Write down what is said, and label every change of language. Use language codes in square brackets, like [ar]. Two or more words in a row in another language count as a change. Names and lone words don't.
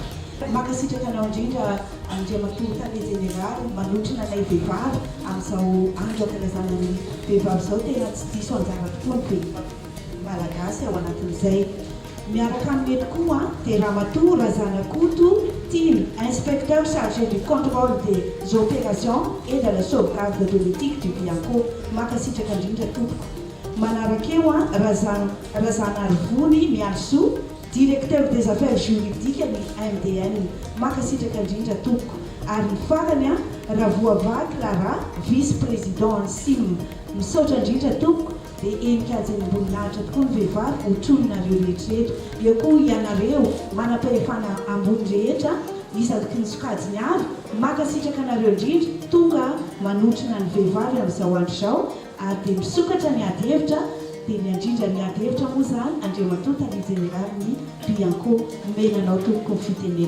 [mg] Makasitraka anao indrindra andriamatoa tale généraly manotrina ilay vehivavy amin'izao andro ankalazana ny vehivavy izao tena tsy diso anjara tokoa ny vehivavy malagasy ao anatin'izay. Miaraka amin'eto koa dia ramatoa Razanakoto Tiny, [fr] inspecteur chargé du contrôle des opérations et de la sauvegarde de l'éthique du Bianco, [mg] makasitraka indrindra tompoko. Manaraka eo Razana Arivony Mialso, [fr] directeur des affaires juridiques [mg] ny MDN, makasitraka indrindra tompoko. Ary ny farany Vehivavy Clara, vice-président ny SIM, misaotra indrindra tompoko. Dia enikajany amboninahitra tokoa ny vehivavy hotrononareo rehetrarehetra. Eo koa ianareo manam-pahefana ambony rehetra isaky ny sokajiny avy makasitraka anareo indrindra tonga manotrina ny vehivavy amin'izao andro izao ary dia misokatra ny ady hevitra dia ny andrindra ny ady hevitra moa zany andriamatoa tale généraly ny Bianco menanao tompoko ny fitenena.